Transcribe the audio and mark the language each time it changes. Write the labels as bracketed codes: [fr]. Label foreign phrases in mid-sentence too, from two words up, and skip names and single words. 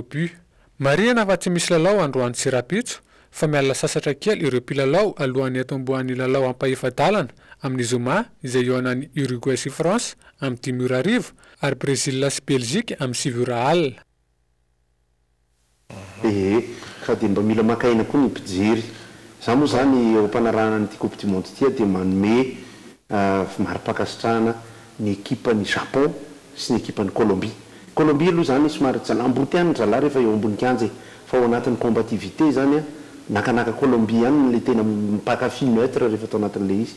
[mg] Marihana fa tsy misy lalao androany sy rapitso fa miala sasatra kely ireo mpilalao alohan'ny atombohan'ny lalao ampahefa-dalana amin'ny Zoma izay eo anan'ny Uruguay sy France amin'ny 5:00 ary Brésil sy Belgique amin'ny 7:00. Sady mba mila makaina koa ny mpijery. Za moa zany eo ampanarahana nyity [fr] coupe du monde [mg] tia dia manome mari-pakasitrahana ny ekipan'ny Japon sy ny ekipan'ny Colombie. Colombie aloha zany somary embouteillage zalahy rehefa eo ambony kianja fa ao anatin'ny combativité zany nakanaka Colombie ihany le tena mipakafy neutre rehefa atao anatin'le izy.